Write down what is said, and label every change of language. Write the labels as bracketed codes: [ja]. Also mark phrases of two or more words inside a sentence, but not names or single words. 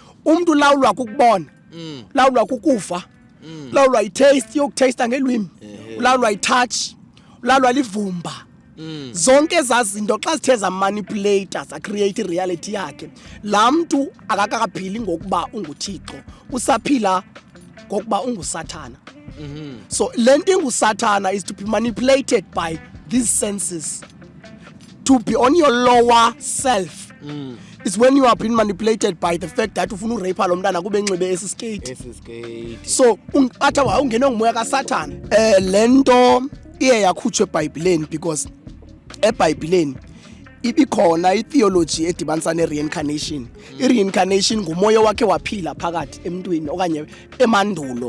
[xh] umuntu ulawulwa ukubona ulawulwa ukufa ulawulwa i-taste yokutaste ngelwimi ulawulwa i-touch ulawulwa livumba zonke ezazinto xa sithe zamanipulate zacreate reality yakhe laa mntu akakaphili ngokuba unguThixo usaphila ngokuba unguSathana. [en] So [xh] le nto inguSathana [en] is to be manipulated by these senses, to be on your lower self. It's when you are being manipulated by the fact that [xh] ufuna urape lo mntana kube enxibe esiskate. So atha ungene ngomoya kaSathana. Le nto iye yakhutshwe eBhayibhileni because eBhayibhileni ibikhona itheology edibanisa ne-reincarnation. I-reincarnation ngumoya wakhe waphila phakathi emntwini okanye emandulo.